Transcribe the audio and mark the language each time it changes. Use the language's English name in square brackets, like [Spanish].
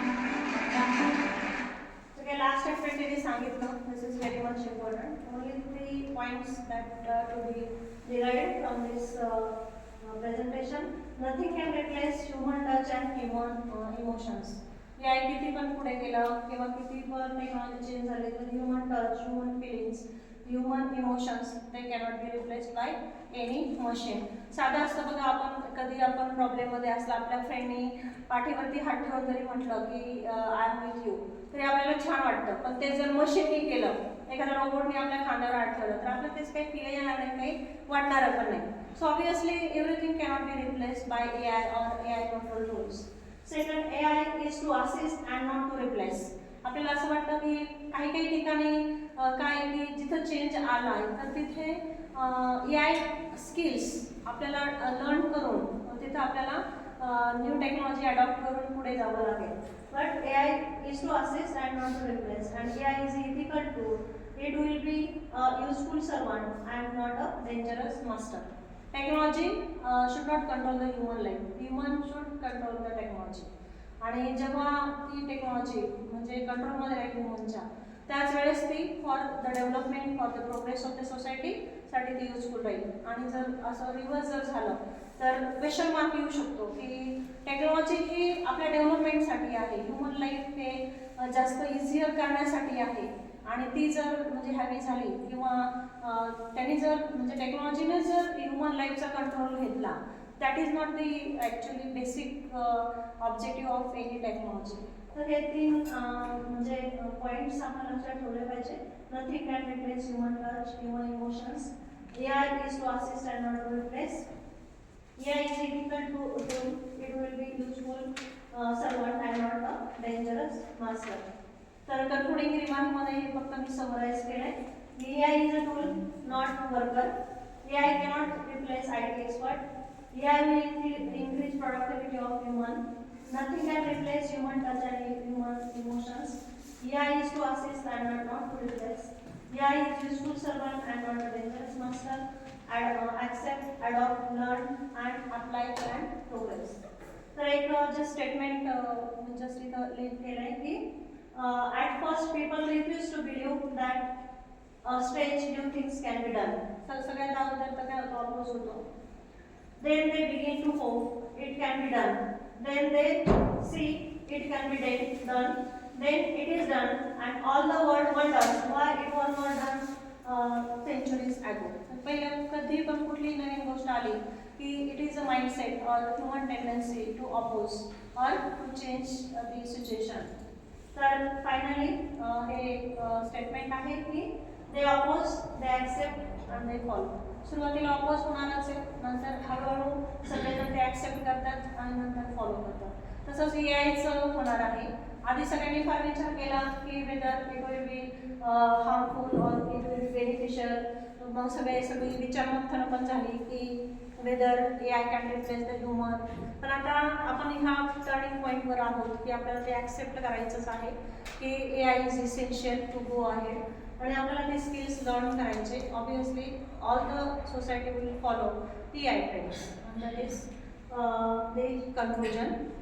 [English] Okay, last activity सांगितलं. This is very much important. Only 3 points that to be derived from this presentation. Nothing can replace human touch and human emotions. [Marathi] AI किती पण पुढे गेलं किंवा किती पण technology change झाली तर [English] Human touch, human feelings, human emotions they cannot be replaced by any machine. [Marathi] साधं असतं बघा, आपण कधी आपण प्रॉब्लेममध्ये असला आपल्या फ्रेंडनी पाठीवरती हात ठेवून जरी म्हटलं की आय एम विथ यू, तरी आपल्याला छान वाटतं. पण ते जर मशीननी केलं, एखाद्या रोबोटने आपल्या खांद्यावर हात ठेवलं, तर आपल्याला तेच काही फील येणार नाही, काही वाटणारं पण नाही. [English] So obviously everything cannot be replaced by AI or AI control tools. Second, AI is to assist and not to replace. [Marathi] आपल्याला असं वाटतं की काही काही ठिकाणी काय की जिथं चेंज आला तर तिथे AI स्किल्स आपल्याला लर्न करून तिथं आपल्याला न्यू टेक्नॉलॉजी अडॉप्ट करून पुढे जावं लागेल. [English] But AI is to assist and not to replace. And AI is an ethical tool. It will be a useful servant and not a dangerous master. Technology should not control the human life. Human should control the technology. [Marathi] आणि जेव्हा ती technology म्हणजे कंट्रोलमध्ये राहील ह्युमनच्या, त्याच वेळेस ती [English] for the development, for the progress of the सोसायटीसाठी [Marathi] ती युजफुल राहील. आणि जर असं रिव्हर्स जर झालं तर क्वेश्चन मार्क येऊ शकतो की टेक्नॉलॉजी ही आपल्या डेव्हलपमेंटसाठी आहे, ह्युमन लाईफ हे जास्त इझियर करण्यासाठी आहे. आणि ती जर म्हणजे हॅवी झाली किंवा त्यांनी जर म्हणजे टेक्नॉलॉजीने जर ह्युमन लाईफचा कंट्रोल घेतला, [English] That is not the actually basic objective of any technology. [Marathi] तर हे 3 म्हणजे पॉईंट्स आपण लक्षात ठेवले पाहिजे. [English] Nothing can replace human touch, human emotions. AI is to assist and not to replace. AI is ethical tool. It will be useful servant and not a dangerous master. [Marathi] तर concluding रिमार्कमध्ये हे फक्त मी summarise केलंय. [English] AI is a tool, not worker. AI cannot replace IT expert. AI will increase productivity of human. Nothing can replace human touch and human emotions. AI is to assist and not to replace. AI is useful servant and not a dangerous master. Accept, adopt, learn and apply and progress. [Marathi] तर एक just statement just इथं link केलंय की [English] at first people refuse to believe that strange new things can be done. [Marathi] तर सगळ्यात अगोदर तर काय प्रॉब्लेम्स होतो. [English] Then they begin to hope it can be done. Then they see it can be done. Then it is done and all the world wonders why it was not done centuries ago. [Marathi] पहिल्या कधी पण कुठली नवीन गोष्ट आली की [English] It is a mindset or human tendency to oppose or to change the situation. [Marathi] तर फायनली हे स्टेटमेंट आहे की [English] They oppose, they accept and they follow. [Marathi] सुरुवातीला अपोज होणारच आहे, नंतर हळूहळू सगळेजण ते ॲक्सेप्ट करतात आणि नंतर फॉलो करतात. तसंच AIचं होणार आहे. आधी सगळ्यांनी फार विचार केला की [English] Whether it will be harmful or it will be beneficial. [Marathi] मग सगळी विचारमंथन पण झाली की [English] Whether AI can replace the human. [Marathi] पण आता आपण ह्या टर्निंग पॉईंटवर आहोत की आपल्याला ते ॲक्सेप्ट करायचंच आहे की [English] AI is essential to go ahead. [Marathi] आणि आपल्याला ते स्किल्स लर्न करायचे. [English] Obviously all the society will follow TI trends and that is the conclusion.